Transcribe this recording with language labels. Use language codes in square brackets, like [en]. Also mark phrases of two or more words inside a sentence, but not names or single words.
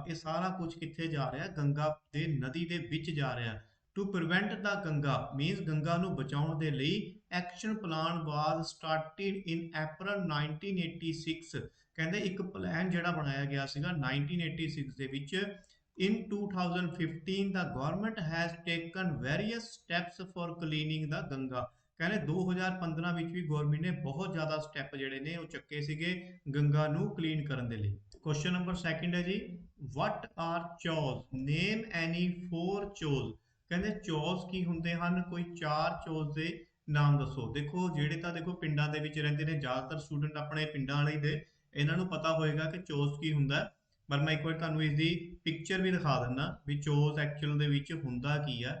[pa] ਇਹ ਸਾਰਾ ਕੁਝ ਕਿੱਥੇ ਜਾ ਰਿਹਾ? ਗੰਗਾ ਦੇ ਨਦੀ ਦੇ ਵਿੱਚ ਜਾ ਰਿਹਾ। [en] to prevent the Ganga means [pa] ਗੰਗਾ ਨੂੰ ਬਚਾਉਣ ਦੇ ਲਈ [en] action plan was started in April 1986. [pa] ਕਹਿੰਦੇ ਇੱਕ ਪਲਾਨ ਜਿਹੜਾ ਬਣਾਇਆ ਗਿਆ ਸੀਗਾ 1986 ਦੇ ਵਿੱਚ। [en] In 2015 the government has taken various steps for cleaning the Ganga। [pa] ਕਹਿੰਦੇ 2015 ਵਿੱਚ ਵੀ ਗਵਰਨਮੈਂਟ ਨੇ ਬਹੁਤ ਜ਼ਿਆਦਾ ਸਟੈਪ ਜਿਹੜੇ ਨੇ ਉਹ ਚੱਕੇ ਸੀਗੇ ਗੰਗਾ ਨੂੰ ਕਲੀਨ ਕਰਨ ਦੇ ਲਈ। [en] question number second ਹੈ ਜੀ, what are chores, name any four chores। [pa] ਕਹਿੰਦੇ ਚੋਜ਼ ਕੀ ਹੁੰਦੇ ਹਨ, ਕੋਈ 4 ਚੋਜ਼ ਦੇ ਨਾਮ ਦੱਸੋ। ਦੇਖੋ ਜਿਹੜੇ ਤਾਂ ਦੇਖੋ ਪਿੰਡਾਂ ਦੇ ਵਿੱਚ ਰਹਿੰਦੇ ਨੇ ਜ਼ਿਆਦਾਤਰ ਸਟੂਡੈਂਟ ਆਪਣੇ ਪਿੰਡਾਂ ਵਾਲੇ ਦੇ, ਇਹਨਾਂ ਨੂੰ ਪਤਾ ਹੋਏਗਾ ਕਿ ਚੋਜ਼ ਕੀ ਹੁੰਦਾ, ਪਰ ਮੈਂ ਇੱਕ ਵਾਰ ਤੁਹਾਨੂੰ ਇਸ ਦੀ ਪਿਕਚਰ ਵੀ ਦਿਖਾ ਦਿੰਦਾ ਵੀ ਚੋਜ਼ ਐਕਚੁਅਲ ਦੇ ਵਿੱਚ ਹੁੰਦਾ ਕੀ ਆ।